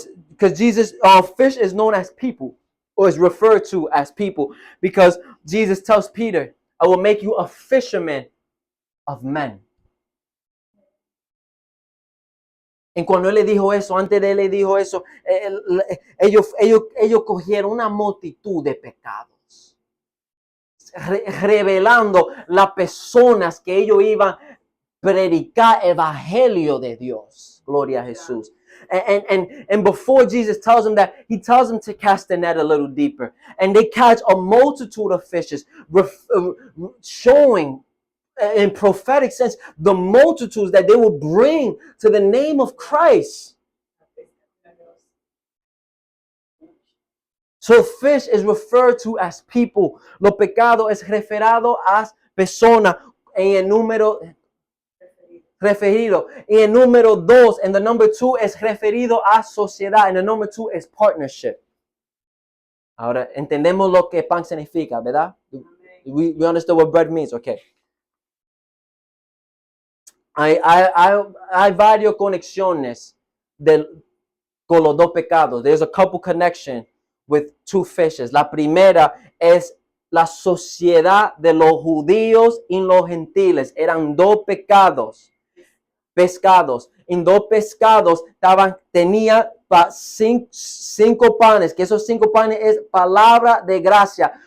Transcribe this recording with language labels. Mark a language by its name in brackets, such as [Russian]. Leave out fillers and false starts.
[English] Because fish is known as people, or is referred to as people, because Jesus tells Peter, I will make you a fisherman of men. [Spanish] Y cuando él le dijo eso, antes de él le dijo eso, ellos cogieron una multitud de pecados, revelando las personas que ellos iban a predicar el evangelio de Dios. Gloria a Jesús. [English] And before Jesus tells them that, he tells them to cast the net a little deeper. And they catch a multitude of fishes, showing in prophetic sense the multitudes that they will bring to the name of Christ. So fish is referred to as people. [Spanish] Lo pecado es referado a persona en el número referido. Y el número 2, [English] and the number 2 [Spanish] es referido a sociedad, [English] and the number 2 is partnership. [Spanish] Ahora entendemos lo que pan significa, ¿verdad? [English] We understand what bread means, okay. [Spanish] Hay varias conexiones con los dos pecados. [English] There's a couple connections with two fishes. [Spanish] La primera es la sociedad de los judíos y los gentiles. Eran dos pescados. En dos pescados tenía cinco panes, que esos 5 panes es palabra de gracia.